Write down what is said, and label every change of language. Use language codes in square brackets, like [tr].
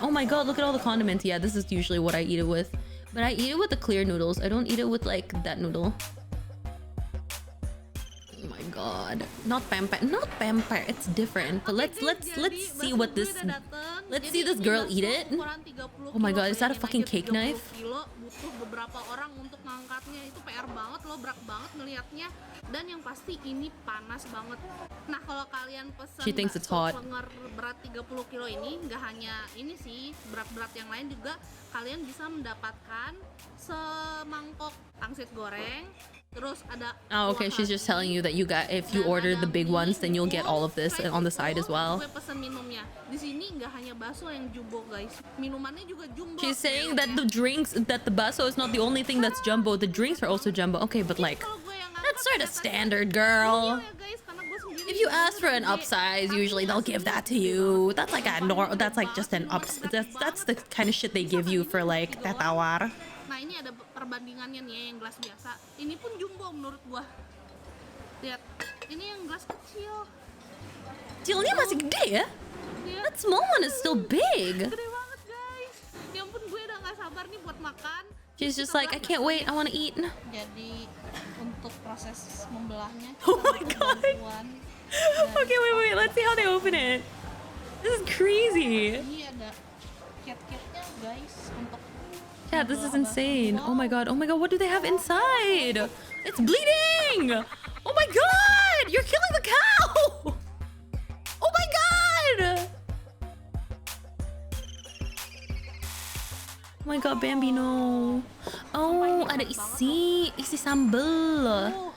[en] Oh my god, look at all the condiments. Yeah, this is usually what I eat it with. But I eat it with the clear noodles. I don't eat it with like that noodle. Oh my god. Not vampire. It's different. But let's see what this let's see this girl eat it. Oh my god, is that a fucking cake knife? [id] Butuh beberapa orang untuk ngangkatnya, itu PR banget loh, berat banget ngelihatnya. Dan yang pasti ini panas banget. Nah, kalau kalian pesen bakso penger berat 30 kilo ini, nggak hanya ini sih, berat-berat yang lain juga kalian bisa mendapatkan semangkok pangsit goreng. Terus ada [en] okay, she's just telling you that you got, if you order the big ones, then you'll get all of this on the side as well. [id] Gue pesen minumnya. Di sini nggak hanya bakso yang jumbo, guys. Minumannya juga jumbo. [en] She's saying that the bakso is not the only thing that's jumbo. The drinks are also jumbo. Okay, but like, that's sort of standard, girl. If you ask for an upsize, usually they'll give that to you. That's like that's like just an that's the kind of shit they give you for like teh tawar. [id] Nah, ini ada perbandingannya nih, yang gelas biasa. Ini pun jumbo menurut gua. Lihat, ini yang gelas kecil. Kecilnya masih gede ya? [en] That small one is still big. [id] Gede banget, guys. Ya ampun, gue udah gak sabar nih buat makan. [en] She's just like, I can't wait, I want to eat. [id] Jadi untuk proses membelahnya. [en] Oh my god. Okay, wait. Let's see how they open it. This is crazy. [id] Ini ada cat-catnya, guys, untuk. [en] Yeah, this is insane. Oh my god, what do they have inside? It's bleeding! Oh my god! You're killing the cow! Oh my god! Oh my god, Bambi, no. Oh, [id] ada isi sambal.